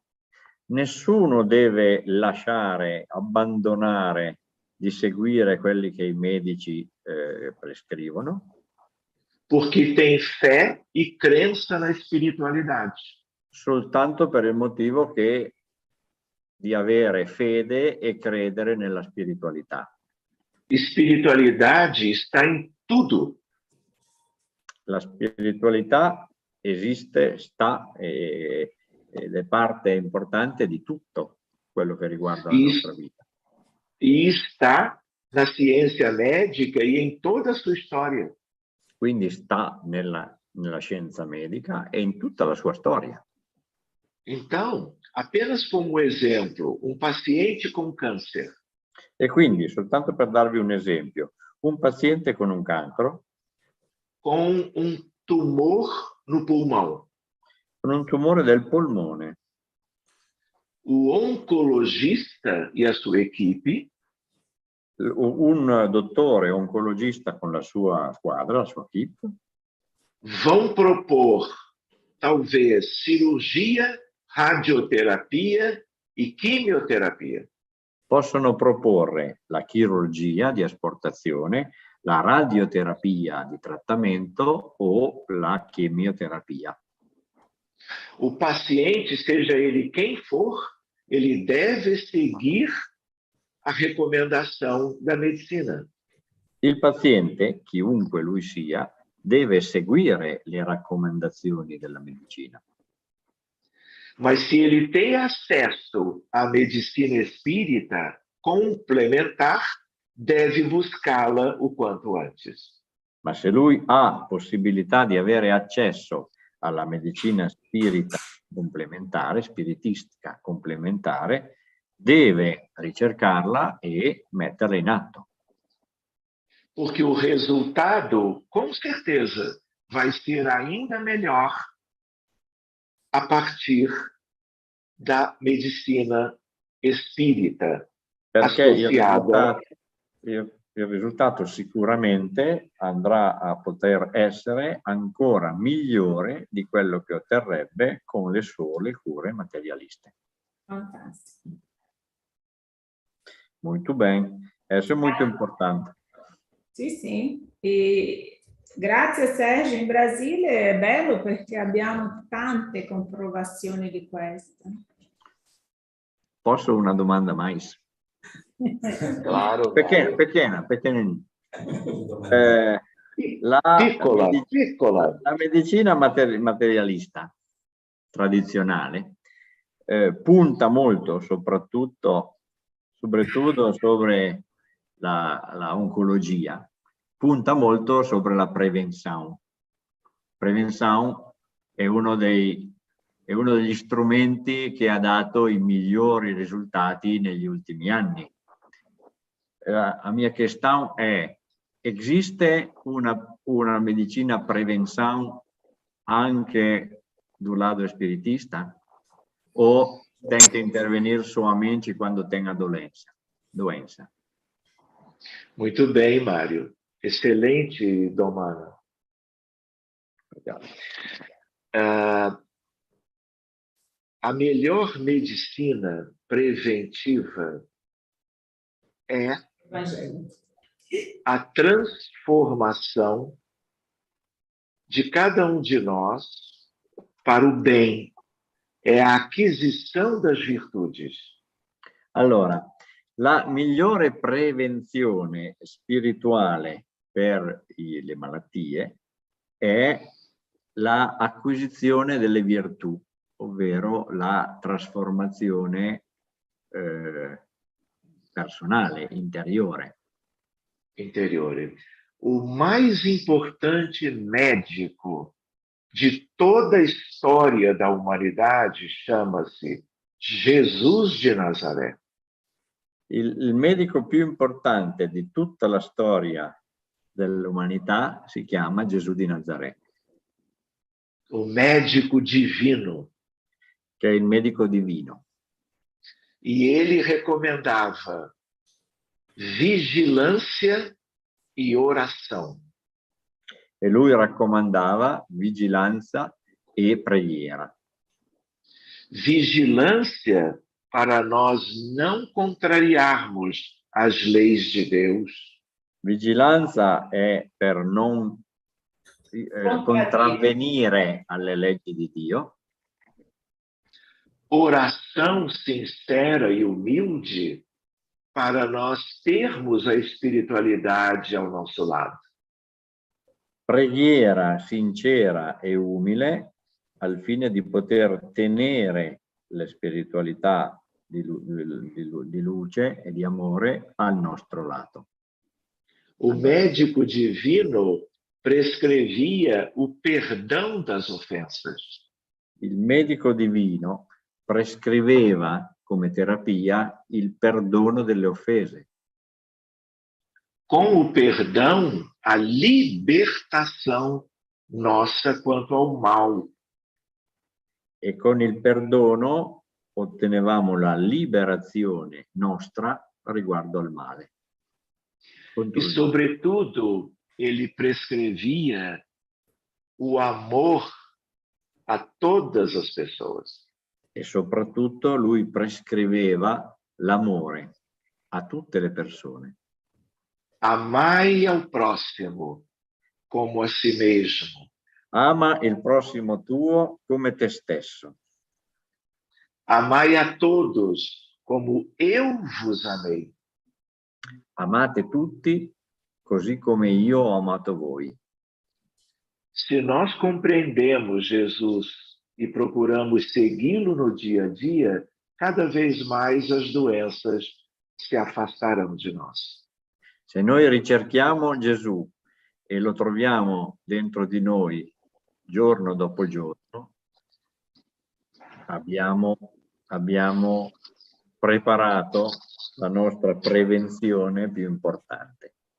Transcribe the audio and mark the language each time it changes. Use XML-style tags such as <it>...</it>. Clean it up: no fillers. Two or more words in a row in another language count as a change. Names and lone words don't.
<it>Nessuno deve lasciare, abbandonare di seguire quelli che i medici prescrivono,</it> <pt>Porque tem fé e crença na espiritualidade.</pt> <it>soltanto per il motivo che di avere fede e credere nella spiritualità.</it> <pt>Espiritualidade está em tudo.</pt> <it>La spiritualità esiste, sta ed è parte importante di tutto quello che riguarda la nostra vita.</it> <pt>E está na ciência médica e em toda a sua história.</pt> <it>Quindi sta nella scienza medica e in tutta la sua storia.</it> <pt>Então, apenas como exemplo, paciente com câncer.</pt> <it>E quindi, soltanto per darvi un esempio, un paziente con un cancro,</it> <pt>com tumor no pulmão.</pt> <it>con un tumore del polmone,</it> <pt>O oncologista e a sua equipe</pt> <it>un dottore oncologista con la sua squadra, la sua equipe,</it> <pt>vão propor talvez cirurgia, radioterapia e quimioterapia.</pt> <it>possono proporre la chirurgia di asportazione, la radioterapia di trattamento o la chemioterapia.</it> <pt>O paciente, seja ele quem for, ele deve seguir a recomendação da medicina.</pt> <it>Il paziente, chiunque lui sia, deve seguire le raccomandazioni della medicina.</it> <pt>Mas se ele tem acesso à medicina espírita complementar, deve buscá-la o quanto antes.</pt> <it>Ma se lui ha possibilità di avere accesso alla medicina spiritistica complementare, deve ricercarla e metterla in atto.</it> <pt>Porque o resultado, com certeza, vai ser ainda melhor a partir da medicina espírita</pt> <it>Perché</it> <pt>associada.</pt> <it>il risultato sicuramente andrà a poter essere ancora migliore di quello che otterrebbe con le sole cure materialiste.</it> <pt>Fantástico. Muito bem. Isso é muito importante.</pt> <it>Sì, sì. E grazie Sergio, in Brasile è bello perché abbiamo tante comprovazioni di questo. Posso una domanda mais?</it> <pt>Claro. Pequena.</pt> <it>Piccola. La medicina materialista tradizionale punta molto soprattutto sobre la oncologia, punta molto sobre la prevenzione. Prevenzione è uno degli strumenti che ha dato i migliori risultati negli ultimi anni. La mia questione è: esiste una medicina prevenzione anche</it> <pt>do lado</pt> <it>spiritista?</it> <pt>O tem que intervenir somente quando tem a doença? Muito bem, Mário. Excelente, Domana. A melhor medicina preventiva é a transformação de cada um de nós para o bem, é a aquisição das virtudes.</pt> <it>Allora, la migliore prevenzione spirituale per le malattie è la acquisizione delle virtù, ovvero la trasformazione personale, interiore.</it> <pt>O mais importante médico de toda a história da humanidade chama-se Jesus de Nazaré.</pt> <it>Il medico più importante di tutta la storia dell'umanità si chiama Gesù di Nazaré.</it> <pt>O médico divino.</pt> <it>Che è il medico divino.</it> <pt>E ele recomendava vigilância e oração.</pt> <it>E lui raccomandava vigilanza e preghiera.</it> <pt>Vigilância para nós não contrariarmos as leis de Deus.</pt> <it>Vigilanza è per non contravvenire alle leggi di Dio.</it> <pt>Oração sincera e humilde para nós termos a espiritualidade ao nosso lado.</pt> <it>Preghiera sincera e umile al fine di poter tenere la spiritualità di luce e di amore al nostro lato.</it> <pt>O médico divino prescrevia o perdão das ofensas.</pt> <it>Il medico divino prescriveva come terapia il perdono delle offese.</it> <pt>Com o perdão, a libertação nossa quanto ao mal.</pt> <it>E con il perdono ottenevamo la liberazione nostra riguardo al male.</it> <pt>E, sobretudo, ele prescrevia o amor a todas as pessoas.</pt> <it>E soprattutto lui prescriveva l'amore a tutte le persone.</it> <pt>Amai ao próximo como a si mesmo.</pt> <it>Ama il prossimo tuo come te stesso.</it> <pt>Amai a todos como eu vos amei.</pt> <it>Amate tutti così come io ho amato voi.</it> <pt>Se nós compreendemos Jesus e procuramos segui-lo no dia a dia, cada vez mais as doenças se afastarão de nós.</pt> <it>Se noi ricerchiamo Gesù e lo troviamo dentro di noi giorno dopo giorno, abbiamo preparato la nostra prevenzione più importante.</it>